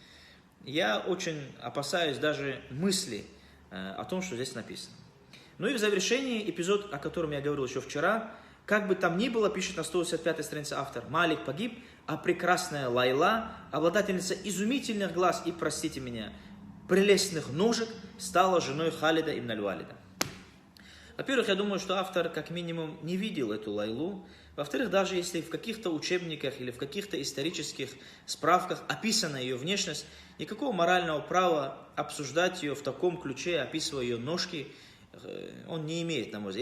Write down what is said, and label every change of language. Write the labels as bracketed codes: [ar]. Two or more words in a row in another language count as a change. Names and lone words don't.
[ru] Я очень опасаюсь даже мысли о том, что здесь написано. И в завершении эпизод, о котором я говорил еще вчера, как бы там ни было, пишет на 185 странице автор, Малик погиб, а прекрасная Лайла, обладательница изумительных глаз и, простите меня, прелестных ножек, стала женой Халида ибн аль-Валида. Во-первых, я думаю, что автор как минимум не видел эту Лайлу. Во-вторых, даже если в каких-то учебниках или в каких-то исторических справках описана ее внешность, никакого морального права обсуждать ее в таком ключе, описывая ее ножки, он не имеет, на мой взгляд.